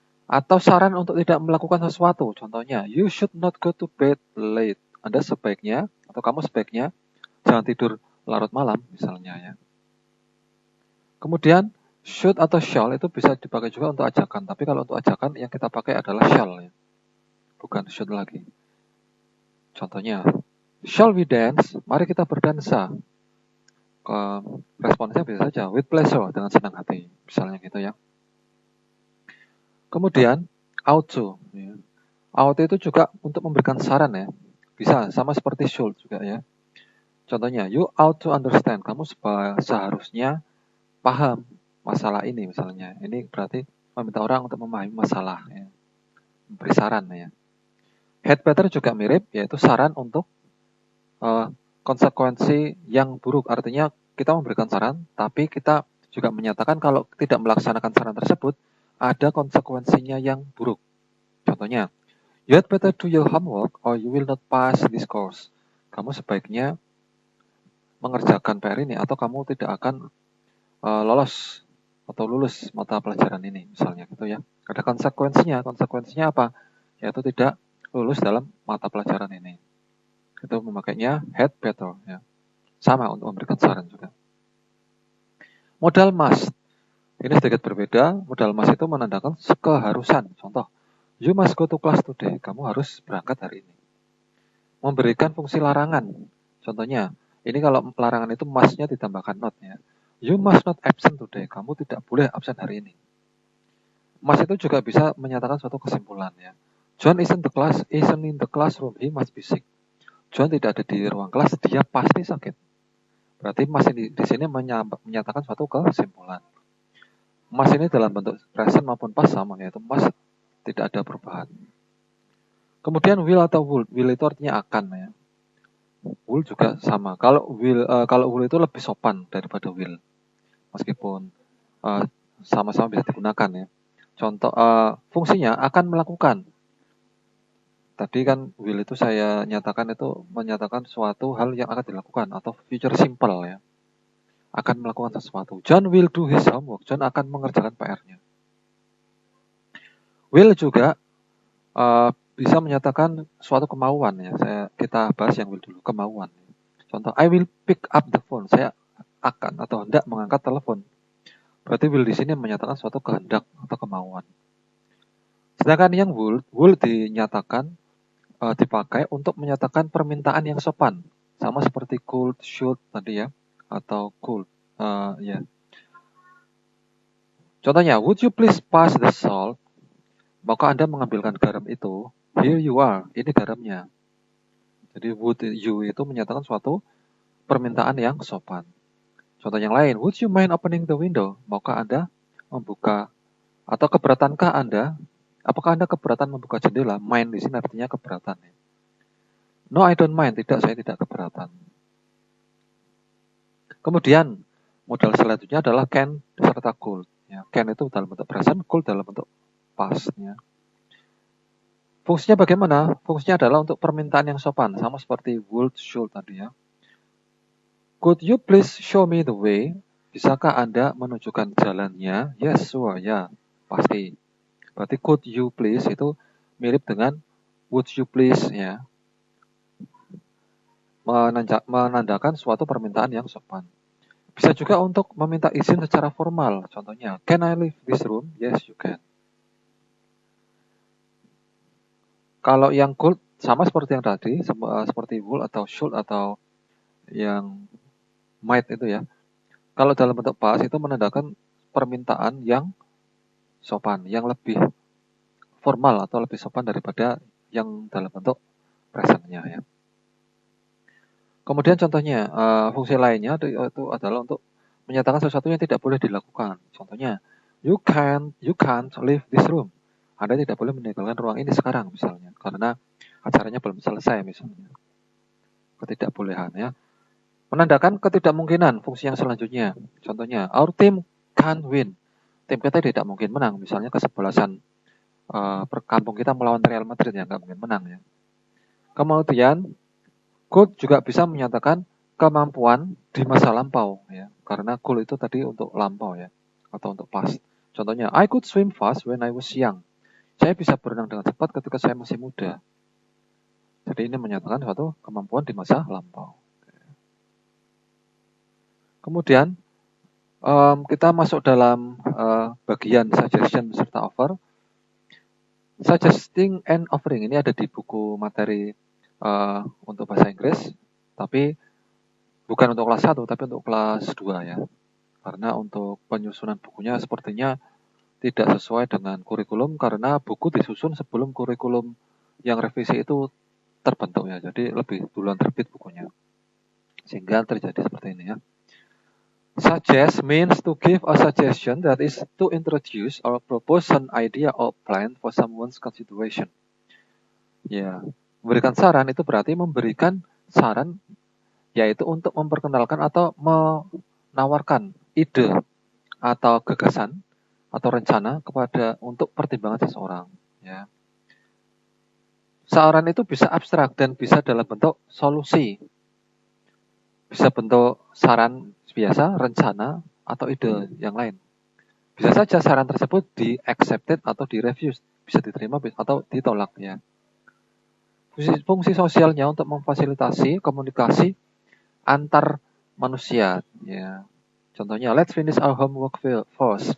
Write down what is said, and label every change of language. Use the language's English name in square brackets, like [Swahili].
[Indonesian] Atau saran untuk tidak melakukan sesuatu. Contohnya, [English] you should not go to bed late. [Indonesian] Anda sebaiknya, atau kamu sebaiknya jangan tidur larut malam misalnya ya. Kemudian, should atau shall itu bisa dipakai juga untuk ajakan. Tapi kalau untuk ajakan yang kita pakai adalah shall ya. Bukan should lagi. Contohnya, [English] shall we dance? [Indonesian] Mari kita berdansa. Responsnya bisa saja, [English] with pleasure, [Indonesian] dengan senang hati. Misalnya gitu ya. Kemudian, ought to. Ya. Ought itu juga untuk memberikan saran ya. Bisa, sama seperti should juga ya. Contohnya, [English] you ought to understand. [Indonesian] Kamu seharusnya paham masalah ini misalnya. Ini berarti meminta orang untuk memahami masalah. Ya. Memberi saran ya. Had better juga mirip, yaitu saran untuk konsekuensi yang buruk. Artinya kita memberikan saran, tapi kita juga menyatakan kalau tidak melaksanakan saran tersebut, ada konsekuensinya yang buruk. Contohnya, [English] You had better do your homework or you will not pass this course. [Indonesian] Kamu sebaiknya mengerjakan PR ini atau kamu tidak akan lolos atau lulus mata pelajaran ini, misalnya gitu ya. Ada konsekuensinya. Konsekuensinya apa? Yaitu tidak lulus dalam mata pelajaran ini. Itu memakainya had better ya. Sama untuk memberikan saran juga. Modal must. Ini sedikit berbeda. Modal must itu menandakan keharusan. Contoh, [English] you must go to class today. [Indonesian] Kamu harus berangkat hari ini. Memberikan fungsi larangan. Contohnya, ini kalau larangan itu must-nya ditambahkan not ya. [English] You must not absent today. [Indonesian] Kamu tidak boleh absen hari ini. Must itu juga bisa menyatakan suatu kesimpulan ya. [English] John isn't in the classroom. He must be sick. [Indonesian] John tidak ada di ruang kelas. Dia pasti sakit. Berarti must di sini menyatakan suatu kesimpulan. Must ini dalam bentuk present maupun past sama, yaitu must tidak ada perubahan. Kemudian will atau would. Will itu artinya akan ya. Will juga sama. Kalau will itu lebih sopan daripada will. Meskipun sama-sama bisa digunakan ya. Contoh fungsinya akan melakukan. Tadi kan will itu saya nyatakan itu menyatakan suatu hal yang akan dilakukan atau future simple ya. Akan melakukan sesuatu. [English] John will do his homework. [Indonesian] John akan mengerjakan PR-nya. Will juga bisa menyatakan suatu kemauan ya. Kita bahas yang will dulu, kemauan. Contoh, [English] I will pick up the phone. [Indonesian] Saya akan atau hendak mengangkat telepon. Berarti will di sini menyatakan suatu kehendak atau kemauan. Sedangkan yang would dinyatakan dipakai untuk menyatakan permintaan yang sopan, sama seperti could, should tadi ya, atau could ya. Contohnya, [English] would you please pass the salt? [Indonesian] Maka Anda mengambilkan garam itu. [English] Here you are, [Indonesian] ini garamnya. Jadi would you itu menyatakan suatu permintaan yang sopan. Contoh yang lain, [English] would you mind opening the window? [Indonesian] Maka Anda membuka, atau keberatankah Anda? Apakah Anda keberatan membuka jendela? Mind di sini artinya keberatan. [English] No, I don't mind. [Indonesian] Tidak, saya tidak keberatan. Kemudian modal selanjutnya adalah can serta could. Ya, can itu dalam bentuk present, could dalam bentuk past. Ya. Fungsinya bagaimana? Fungsinya adalah untuk permintaan yang sopan, sama seperti would, should tadi ya. [English] Could you please show me the way? [Indonesian] Bisakah Anda menunjukkan jalannya? [English] Yes, sure, [Indonesian] ya, pasti. Berarti [English] could you please [Indonesian] itu mirip dengan [English] would you please [Indonesian] ya. Menandakan suatu permintaan yang sopan. Bisa juga untuk meminta izin secara formal. Contohnya, [English] can I leave this room? Yes, you can. [Indonesian] Kalau yang could sama seperti yang tadi, seperti would atau should atau yang might itu ya. Kalau dalam bentuk past itu menandakan permintaan yang sopan, yang lebih formal atau lebih sopan daripada yang dalam bentuk presentnya ya. Kemudian contohnya, fungsi lainnya itu adalah untuk menyatakan sesuatu yang tidak boleh dilakukan. Contohnya, [English] you can't leave this room. [Indonesian] Anda tidak boleh meninggalkan ruang ini sekarang misalnya, karena acaranya belum selesai misalnya. Ketidakbolehan ya. Menandakan ketidakmungkinan fungsi yang selanjutnya. Contohnya, [English] our team can't win. [Indonesian] Tim kita tidak mungkin menang. Misalnya kesebelasan kampung kita melawan Real Madrid ya, nggak mungkin menang ya. Kemudian, could juga bisa menyatakan kemampuan di masa lampau ya. Karena could itu tadi untuk lampau ya, atau untuk past. Contohnya, [English] I could swim fast when I was young. [Indonesian] Saya bisa berenang dengan cepat ketika saya masih muda. Jadi ini menyatakan suatu kemampuan di masa lampau. Kemudian kita masuk dalam bagian suggestion serta offer. [English] Suggesting and offering [Indonesian] ini ada di buku materi untuk bahasa Inggris, tapi bukan untuk kelas 1, tapi untuk kelas 2 ya. Karena untuk penyusunan bukunya sepertinya tidak sesuai dengan kurikulum, karena buku disusun sebelum kurikulum yang revisi itu terbentuk ya. Jadi lebih duluan terbit bukunya. Sehingga terjadi seperti ini ya. [English] Suggest means to give a suggestion, that is to introduce or propose an idea or plan for someone's consideration. [Indonesian] Ya, memberikan saran itu berarti memberikan saran, yaitu untuk memperkenalkan atau menawarkan ide atau gagasan atau rencana kepada untuk pertimbangan seseorang ya. Saran itu bisa abstrak dan bisa dalam bentuk solusi. Bisa bentuk saran biasa, rencana, atau ide yang lain. Bisa saja saran tersebut di-accepted atau di-refused. Bisa diterima atau ditolak ya. Fungsi sosialnya untuk memfasilitasi komunikasi antar manusia ya. Contohnya, [English] let's finish our homework first.